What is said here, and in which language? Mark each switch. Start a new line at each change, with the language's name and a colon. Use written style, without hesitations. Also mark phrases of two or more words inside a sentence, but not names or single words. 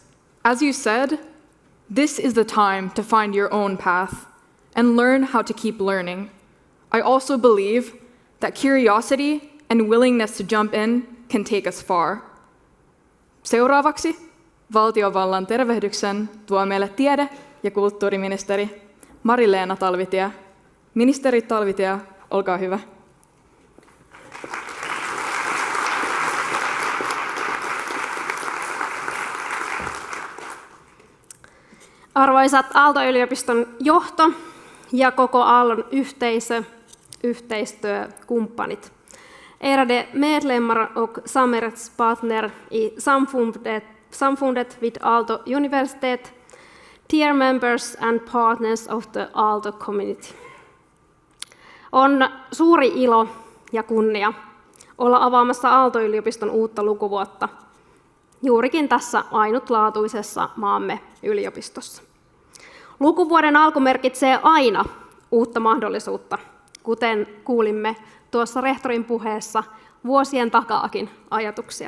English: As you said, this is the time to find your own path and learn how to keep learning. I also believe that curiosity and willingness to jump in can take us far.
Finnish: Seuraavaksi valtiovallan tervehdyksen tuo meille tiede- ja kulttuuriministeri Mari-Leena Talvitie. Ministeri Talvitie, olkaa hyvä. Arvoisat Aalto-yliopiston johto ja koko Aallon yhteisö, yhteistyökumppanit.
Swedish: Ärade medlemmar och samarbetspartner i samfundet vid Aalto University,
English: dear members and partners of the Aalto community.
Finnish: On suuri ilo ja kunnia olla avaamassa Aalto-yliopiston uutta lukuvuotta juurikin tässä ainutlaatuisessa maamme yliopistossa. Lukuvuoden alku merkitsee aina uutta mahdollisuutta, kuten kuulimme tuossa rehtorin puheessa vuosien takaakin ajatuksia.